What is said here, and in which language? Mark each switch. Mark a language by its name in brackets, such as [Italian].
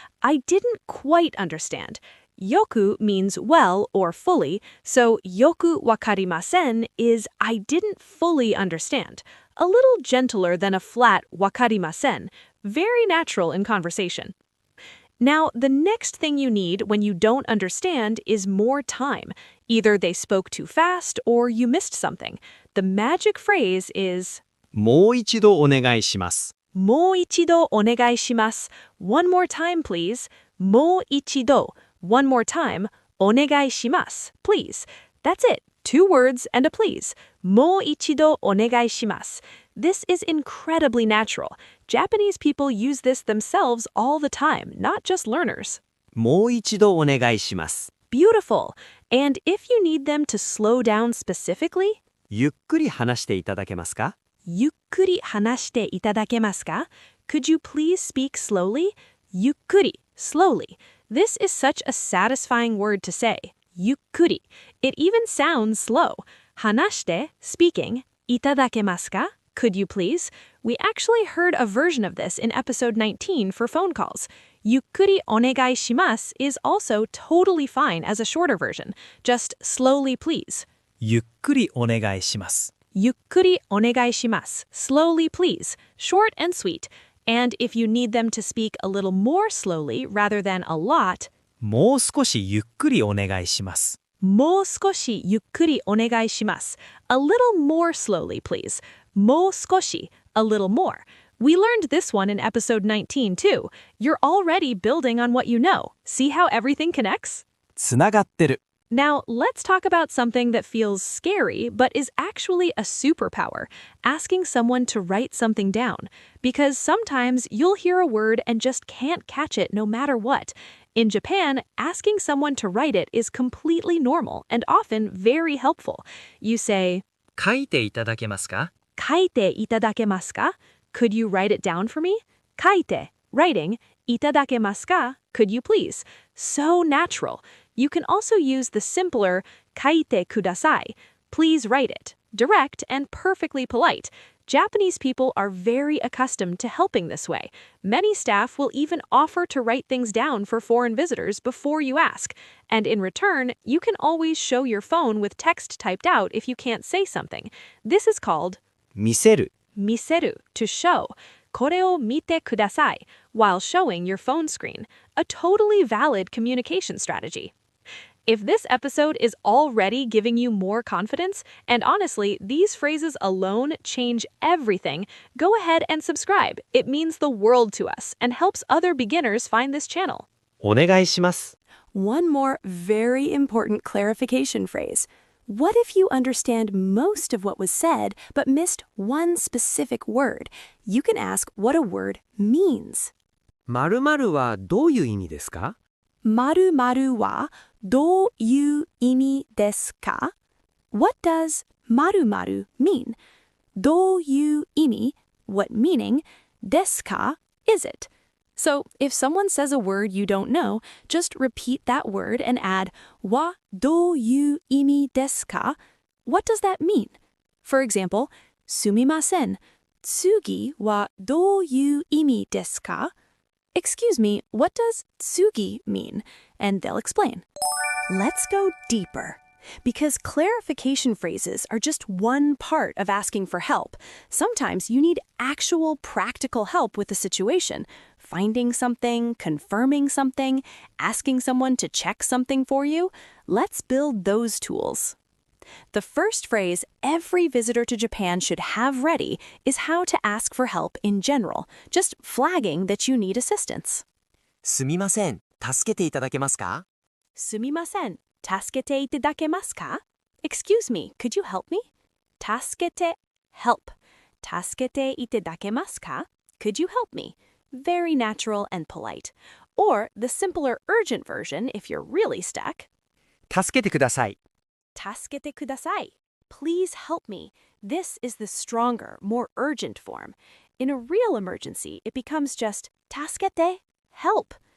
[English] I didn't quite understand. Yoku means well or fully, so [Japanese] yoku wakarimasen [English] is I didn't fully understand. A little gentler than a flat wakarimasen, very natural in conversation. Now, the next thing you need when you don't understand is more time. Either they spoke too fast or you missed something. The magic phrase is [Japanese] もう一度お願いします。もう一度お願いします. [English] One more time, please. [Japanese] もう一度. [English] One more time. [Japanese] お願いします. [English] Please. That's it. 2 words and a please. [Japanese] もう一度お願いします. [English] This is incredibly natural. Japanese people use this themselves all the time, not just learners. [Japanese] もう一度お願いします。 [English] Beautiful. And if you need them to slow down specifically, [Japanese] ゆっくり話していただけますか？ゆっくり話していただけますか? [English] Could you please speak slowly? [Japanese] ゆっくり, [English] slowly. This is such a satisfying word to say. [Japanese] ゆっくり. [English] It even sounds slow. [Japanese] 話して, [English] speaking. [Japanese] いただけますか? [English] Could you please? We actually heard a version of this in episode 19 for phone calls. [Japanese] ゆっくりお願いします [English] is also totally fine as a shorter version. Just slowly please. [Japanese] ゆっくりお願いします。ゆっくりお願いします. [English] Slowly, please. Short and sweet. And if you need them to speak a little more slowly rather than a lot, [Japanese] もう少しゆっくりお願いします。もう少しゆっくりお願いします. [English] A little more slowly, please. [Japanese] もう少し, [English] a little more. We learned this one in episode 19 too. You're already building on what you know. See how everything connects? [Japanese] つながってる。 [English] Now, let's talk about something that feels scary but is actually a superpower, asking someone to write something down. Because sometimes you'll hear a word and just can't catch it no matter what. In Japan, asking someone to write it is completely normal and often very helpful. You say, [Japanese] 書いていただけますか？書いていただけますか? [English] Could you write it down for me? [Japanese] 書いて, [English] writing, [Japanese] いただけますか? [English] Could you please? So natural. You can also use the simpler [Japanese] 書いてください. [English] Please write it. Direct and perfectly polite. Japanese people are very accustomed to helping this way. Many staff will even offer to write things down for foreign visitors before you ask. And in return, you can always show your phone with text typed out if you can't say something. This is called [Japanese] 見せる。見せる, [English] to show. [Japanese] これを見てください, [English] while showing your phone screen. A totally valid communication strategy. If this episode is already giving you more confidence, and honestly, these phrases alone change everything, go ahead and subscribe. It means the world to us and helps other beginners find this channel. [Japanese] お願いします。 [English] One more very important clarification phrase. What if you understand most of what was said but missed one specific word? You can ask what a word means. [Japanese] 〇〇はどういう意味ですか？〇〇はどういう意味ですか? [English] What does 〇〇 mean? [Japanese] どういう意味, [English] what meaning, [Japanese] ですか [English] is it? So if someone says a word you don't know, just repeat that word and add [Japanese] はどういう意味ですか? [English] What does that mean? For example, [Japanese] すみません。次はどういう意味ですか? [English] Excuse me, what does 次 mean? And they'll explain. Let's go deeper. Because clarification phrases are just one part of asking for help. Sometimes you need actual practical help with the situation. Finding something, confirming something, asking someone to check something for you. Let's build those tools. The first phrase every visitor to Japan should have ready is how to ask for help in general, just flagging that you need assistance. [Japanese] すみません。助けていただけますか？すみません。助けていただけますか? [English] Excuse me, could you help me? [Japanese] 助けて, [English] help. [Japanese] 助けていただけますか? [English] Could you help me? Very natural and polite. Or the simpler urgent version if you're really stuck. [Japanese] 助けてください。助けてください. [English] Please help me. This is the stronger, more urgent form. In a real emergency, it becomes just [Japanese] 助けて, [English] help.